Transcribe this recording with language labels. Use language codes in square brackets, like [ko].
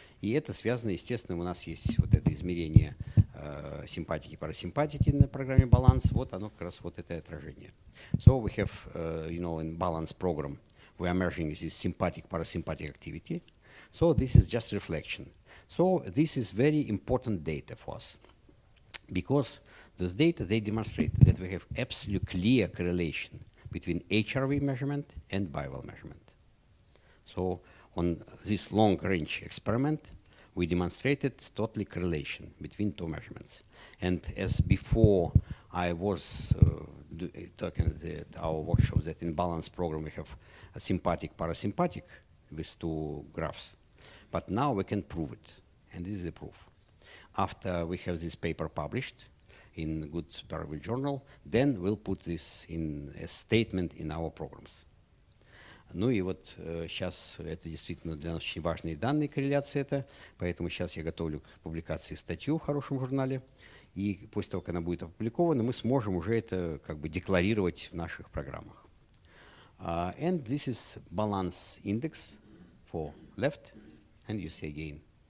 [ru] И это связано, естественно, у нас есть вот это измерение симпатики и парасимпатики на программе баланс, вот оно как раз вот это отражение. [en] So we have, in balance program, we are measuring this sympathetic parasympathetic activity. So this is just reflection. So this is very important data for us, because those data, they demonstrate that we have absolutely clear correlation between HRV measurement and biowell measurement. So on this long-range experiment, we demonstrated totally correlation between two measurements. And as before, I was talking at our workshop that in balance program we have a sympathetic parasympathetic with two graphs. But now we can prove it, and this is the proof. After we have this paper published in good peer-reviewed journal, then we'll put this in a statement in our programs. [ru] Ну и вот сейчас это действительно для нас очень важные данные, корреляция это, поэтому сейчас я готовлю к публикации статью в хорошем журнале, и после того, как она будет опубликована, мы сможем уже это как бы декларировать в наших программах. [en] And this is balance index for left, and you see again.